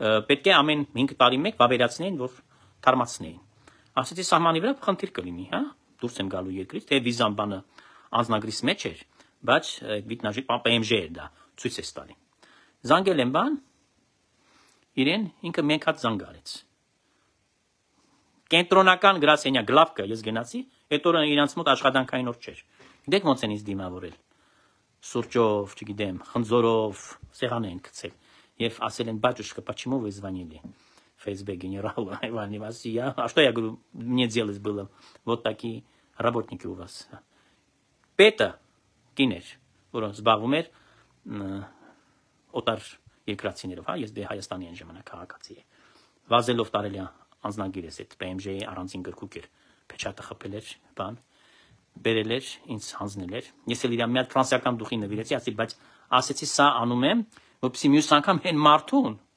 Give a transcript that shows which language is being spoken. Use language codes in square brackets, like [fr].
[hy] պետք է ամեն 5 տարի մեկ վավերացնեին, որ թարմացնեին։ Ասեցի սահմանի վրա խնդիր կլինի, հա, դուրս եմ գալու երկրից, թե վիզան բանը անձնագրիս մեջ էր, բայց վիտնաժի PMJ էր դա, ցույց է տալի։ Զանգել եմ բան, իրեն ինքը մեկ հատ զանգ արեց։ Կենտրոնական գրասենյակ գլավկը ես գնացի, այդ օրը իրանց մոտ աշխատանքային օր չէր։ Գիտեք ոնց են ինձ դիմավորել։ Սուրճով, չգիտեմ, խնձորով, սեղան են գցել եւ ասել են [ru] батюшка, почему вы звонили? ФСБ генералу Ивану Васильевичу, а что я говорю, мне делать было? Вот такие работники у вас. [hy] Պետը կիներ, որը զբաղվում էր օտար երկրացիներով, հա, ես դե Հայաստանի այն ժամանակ քաղաքացի է։ Վազելով տարել է անձնագիրս այդ PMJ-ի առանձին գրքուկ էր, փեչատը խփել էր, բան, բերել էր, ինձ հանձնել էր։ Ես էլ իր մի հատ ֆրանսիական դուխի նվիրեցի, ասի, բայց ասեցի սա անում եմ, որպեսզի մյուս անգամ հեն մարդուն